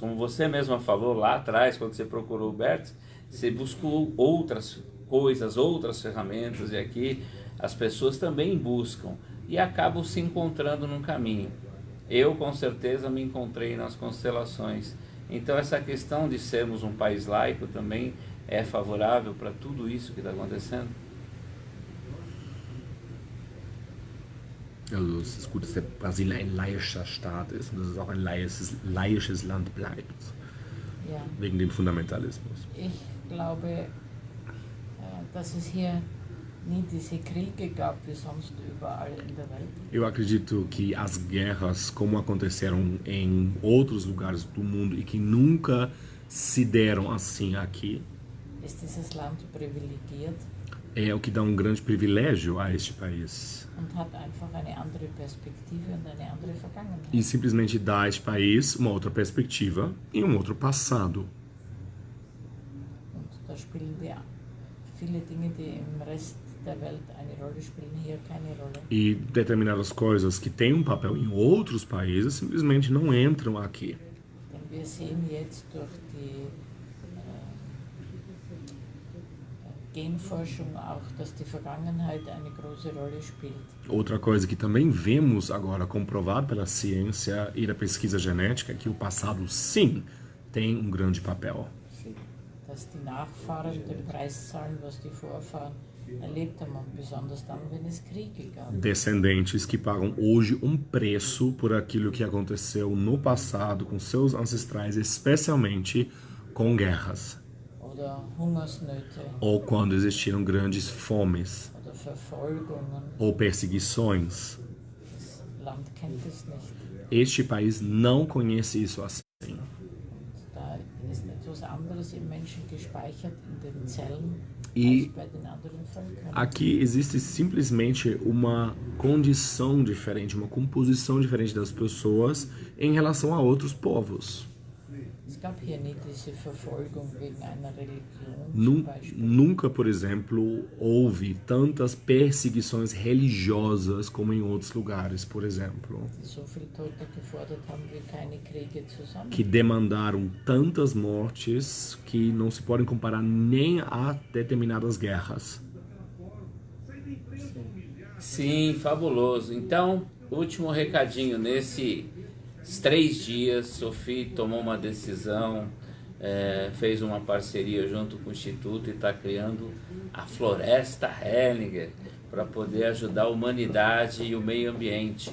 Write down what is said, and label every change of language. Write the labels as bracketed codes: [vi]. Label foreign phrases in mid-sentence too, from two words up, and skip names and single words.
[pt] Como você mesma falou lá atrás, quando você procurou o Bert, você buscou outras coisas, outras ferramentas, e aqui as pessoas também buscam e acabam se encontrando num caminho. Eu com certeza me encontrei nas constelações. Então essa questão de sermos um país laico também é favorável para tudo isso que está acontecendo? [de] Also es ist gut, dass der Brasilien ein laischer Staat ist und dass es auch ein laisches Land bleibt, Ja, wegen dem Fundamentalismus. ich glaube, dass es hier nie diese Kriege gab wie sonst überall in der Welt. [pt] Eu acredito que as guerras, como aconteceram em outros lugares do mundo e que nunca se deram assim aqui, [de] Ist dieses Land privilegiert [pt] é o que dá um grande privilégio a este país. [de] und hat einfach eine andere Perspektive und eine andere Vergangenheit. [pt] E simplesmente dá a este país uma outra perspectiva e um outro passado. [de] Und da spielen viele Dinge, die im Rest der Welt eine Rolle spielen, hier keine Rolle. [pt] E determinadas coisas que têm um papel em outros países simplesmente não entram aqui. [de] Denn wir sehen jetzt durch die Genforschung auch, dass die Vergangenheit eine große Rolle spielt. [pt] Outra coisa que também vemos agora comprovado pela ciência e da pesquisa genética é que o passado, sim, tem um grande papel. Sim. [de] Dass die Nachfahren den Preis zahlen, was die Vorfahren erlebt haben, und besonders dann, wenn es Kriege gab. [pt] Descendentes que pagam hoje um preço por aquilo que aconteceu no passado com seus ancestrais, especialmente com guerras. [de] Oder Hungersnöte. [pt] Ou quando existiram grandes fomes [de] Oder Verfolgungen. [pt] ou perseguições. [de] Das Land kennt es nicht. [pt] Este país não conhece isso assim. [de] Da ist etwas anderes im Menschen gespeichert in den Zellen [pt] E [de] als bei den anderen Völkern. [pt] aqui existe simplesmente uma condição diferente, uma composição diferente das pessoas em relação a outros povos. [de] Es gab hier nie diese Verfolgung wegen einer Religion zum Beispiel. [pt] Nunca, por exemplo, houve tantas perseguições religiosas como em outros lugares, por exemplo, [de] Die so viel Tote gefordert haben wie keine Kriege zusammen. [pt] que demandaram tantas mortes que não se podem comparar nem a determinadas guerras. Sim, fabuloso. Então, último recadinho. Nesses 3 dias, Sophie tomou uma decisão, fez uma parceria junto com o Instituto e está criando a Floresta Hellinger para poder ajudar a humanidade e o meio ambiente.